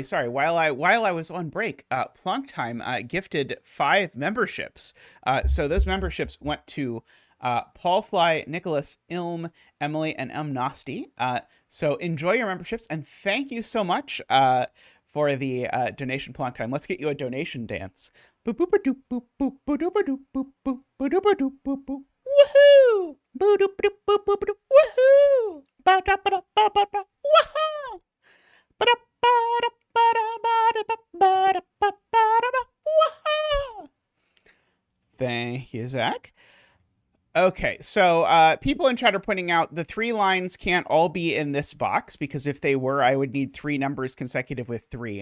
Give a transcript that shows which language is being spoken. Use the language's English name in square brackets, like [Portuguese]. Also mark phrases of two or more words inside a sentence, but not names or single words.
[English] While I was on break, Plonktime gifted 5 memberships. So those memberships went to Paul Fly, Nicholas, Ilm, Emily, and M Nasty. So enjoy your memberships, and thank you so much for the donation, Plonktime. Let's get you a donation dance. Boop boop boop boop boop boop boop boop boop boop boop boop boop boop. Woohoo! Boop boop boop boop boop boop. Woohoo! Ba da ba da ba ba ba. Woohoo! Thank you, Zach. Okay, so people in chat are pointing out the 3 lines can't all be in this box, because if they were, I would need 3 numbers consecutive with 3.